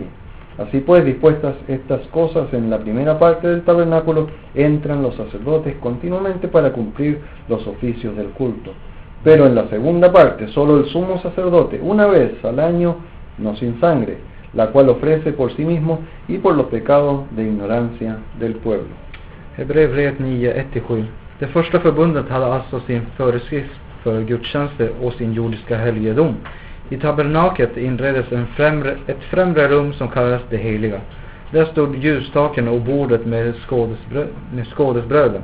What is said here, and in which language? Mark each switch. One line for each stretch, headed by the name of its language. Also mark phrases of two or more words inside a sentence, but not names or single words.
Spanish: Así pues, dispuestas estas cosas en la primera parte del tabernáculo, entran los sacerdotes continuamente para cumplir los oficios del culto. Pero en la segunda parte, solo el sumo sacerdote, una vez al año, no sin sangre, la cual ofrece por sí mismo y por los pecados de ignorancia del pueblo.
Swedish: Hebreerbrevet 9, 1-7. Det första förbundet hade alltså sin föreskrift för gudstjänster och sin jordiska helgedom. I tabernaket inreddes ett främre rum som kallades det heliga. Där stod ljusstaken och bordet med skådesbröden.